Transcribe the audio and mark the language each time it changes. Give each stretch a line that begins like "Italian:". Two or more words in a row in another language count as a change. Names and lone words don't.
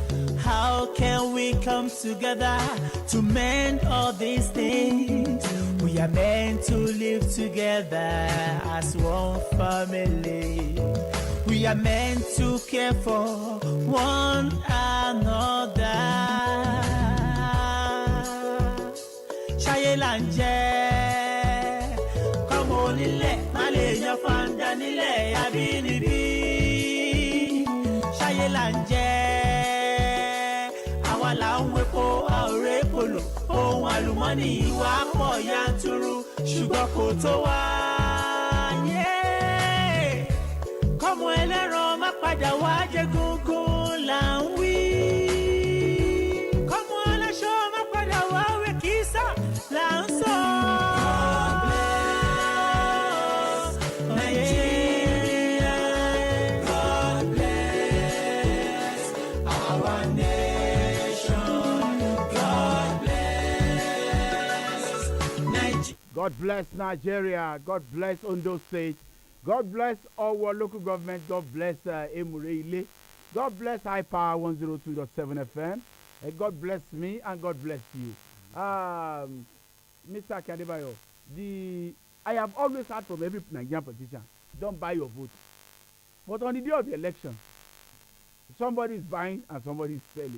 English: How can we come together to mend all these things? We We are meant to live together as one family. We are meant to care for one another.
Yoruba: Ṣayé là ń jẹ́, kọ́mọ onílẹ̀ má lè yan fanda nílẹ̀ abínibí. Ṣayé là ń jẹ́, àwa là ń wepo a ò répo lò. Ohun àlùmọ́nì ìwà pọ̀ yanturu ṣùgbọ́n kò tó wá. Kọ́mọ ẹlẹ́ran má padà wá jẹ gúngún là ń wí. Kọ́mọ aláṣọ má padà wá wé kísà là ń sọ.
English: God bless Nigeria. God bless our nation. God bless Nigeria. God bless Nigeria. God bless Ondo State. God bless our local government. God bless Emureile. God bless High Power 102.7 FM. And God bless me and God bless you. Mr. Kadebayo, I have always heard from every Nigerian politician, don't buy your vote. But on the day of the election, somebody is buying and somebody is selling.